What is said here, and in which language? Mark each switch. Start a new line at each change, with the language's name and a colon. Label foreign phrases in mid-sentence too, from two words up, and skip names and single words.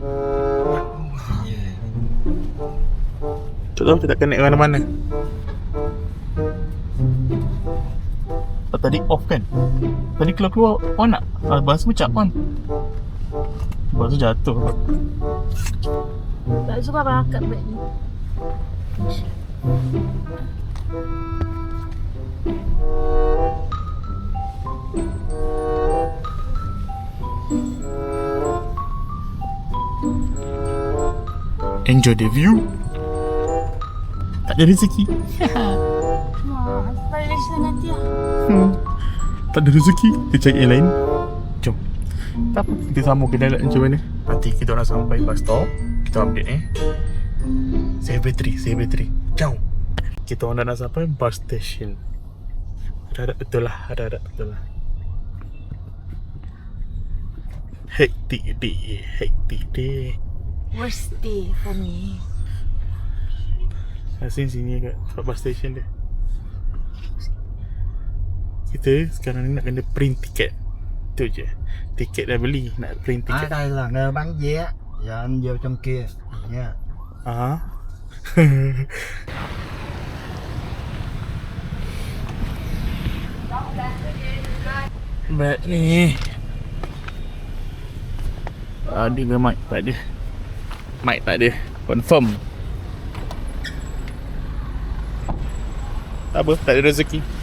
Malay: Tak tahu dia tak connect mana-mana. Tadi off kan? Tadi keluar on tak? Lepas tu macam on. Lepas tu jatuh. Tak suka abang angkat beg ni.
English: Enjoy the view.
Malay: Tak ada rezeki. Wah, sampai Malaysia nanti lah. Tak ada rezeki. Kita cari yang lain. Jom. Tak apa. Kita sambung ke dalam macam mana. Nanti kita nak sampai
English: bus stop.
Malay: Kita update
English: Save battery.
Malay: Jom. Kita orang dah nak sampai
English: bus station.
Malay: Ada betul lah.
English: Hectic day. Worst day for me.
Malay: Sini kat
English: bus station
Malay: dia. Kita sekarang ni nak kena print tiket. Tu je. Tiket dah beli, nak print À, tiket.
Vietnamese: đây là nơi bán vé. Giờ anh vô trong kia nha.
Malay: Beg ni. Ada ke mic? Tak ada. Mic tak ada. Confirm. Tak apa, tak ada rezeki.